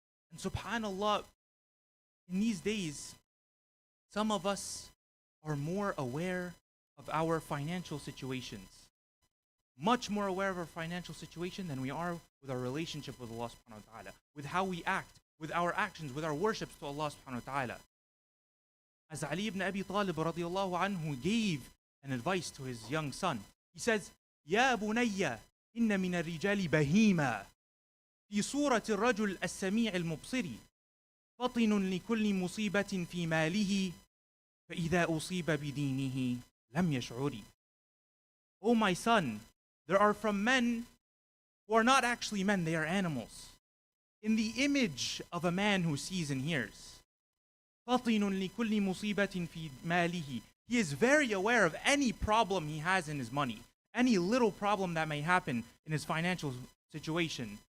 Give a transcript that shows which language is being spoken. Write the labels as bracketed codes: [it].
[en] And subhanAllah, in these days, some of us are more aware of our financial situations. Much more aware of our financial situation than we are with our relationship with Allah subhanahu wa ta'ala, with how we act, with our actions, with our worships to Allah subhanahu wa ta'ala. As Ali ibn Abi Talib radiallahu anhu gave an advice to his young son, he says, [ar] يا بني إن من الرجال بهيمة في صورة الرجل السميع المبصر فطن لكل مصيبة في ماله فإذا أصيب بدينه لم يشعر. [en] Oh my son, there are from men who are not actually men, they are animals, in the image of a man who sees and hears. [ar] فطن لكل مصيبة في ماله. [en] He is very aware of any problem he has in his money, any little problem that may happen in his financial situation.